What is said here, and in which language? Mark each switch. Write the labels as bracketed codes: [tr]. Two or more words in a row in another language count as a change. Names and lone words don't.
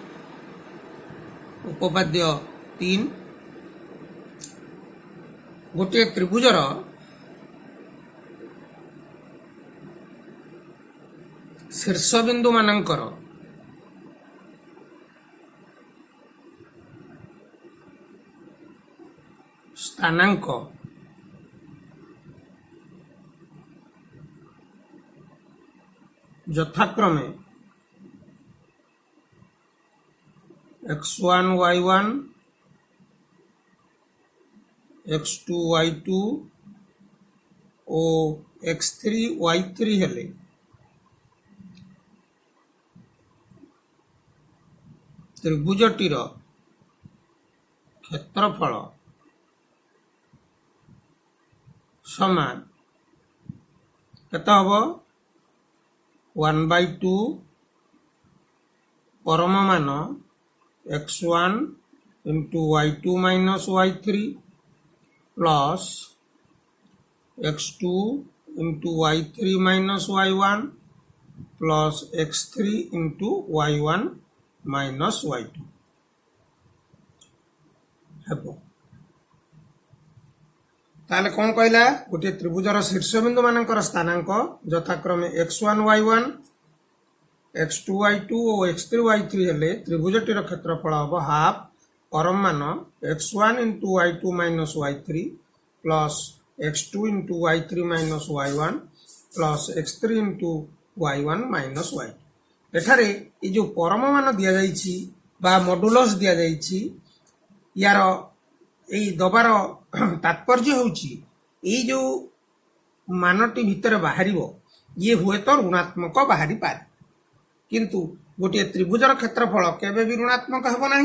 [or] ଉପପାଦ୍ୟ 3, ଗୋଟିଏ ତ୍ରିଭୁଜର ଶୀର୍ଷବିନ୍ଦୁ ମାନଙ୍କର ସ୍ଥାନାଙ୍କ ଯଥାକ୍ରମେ x1 y1 x2 y2 ଓ x3 y3 ହେଲେ ତ୍ରିଭୁଜଟିର କ୍ଷେତ୍ରଫଳ ସମାନ କେତେ ହେବ? [en] 1/2 [or] ପରମ ମାନ [en] x1 into y2 minus y3 plus x2 into y3 minus y1 plus x3 into y1 minus y2 ହେବ। [or] ତାହେଲେ କ'ଣ କହିଲା? ଗୋଟିଏ ତ୍ରିଭୁଜର ଶୀର୍ଷବିନ୍ଦୁ ମାନଙ୍କର ସ୍ଥାନାଙ୍କ ଯଥାକ୍ରମେ x1 y1 x2 y2 ଓ x3 y3 ହେଲେ ତ୍ରିଭୁଜଟିର କ୍ଷେତ୍ରଫଳ ହେବ ହାଫ ପରମ ମାନ [en] x1 into y2 minus y3 plus x2 into y3 minus y1 plus x3 into y1 minus y2। [or] ଏଠାରେ ଏ ଯେଉଁ ପରମ ମାନ ଦିଆଯାଇଛି ବା ମଡୁଲସ୍ ଦିଆଯାଇଛି, ୟାର ଏଇ ଦବାର ତାତ୍ପର୍ଯ୍ୟ ହେଉଛି ଏଇ ଯେଉଁ ମାନଟି ଭିତରେ ବାହାରିବ ଇଏ ହୁଏତ ଋଣାତ୍ମକ ବାହାରିପାରେ, କିନ୍ତୁ ଗୋଟିଏ ତ୍ରିଭୁଜର କ୍ଷେତ୍ରଫଳ କେବେ ବି ଋଣାତ୍ମକ ହେବ ନାହିଁ।